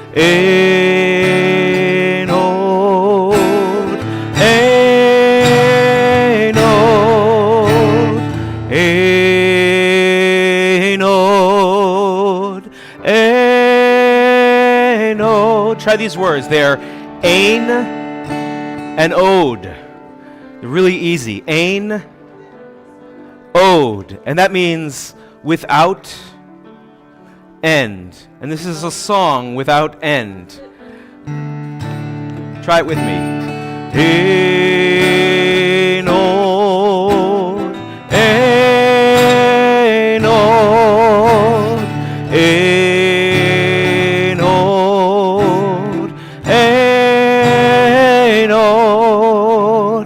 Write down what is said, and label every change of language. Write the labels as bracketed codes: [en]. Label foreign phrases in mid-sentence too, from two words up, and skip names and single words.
[he] אין עוד, אין עוד, אין עוד, אין עוד. [en] Try these words. They're ein and od. They're really easy. [he] אין עוד. [en] And that means without end. And this is a song without end. Try it with me. [he] אין עוד. אין עוד. אין עוד. אין עוד.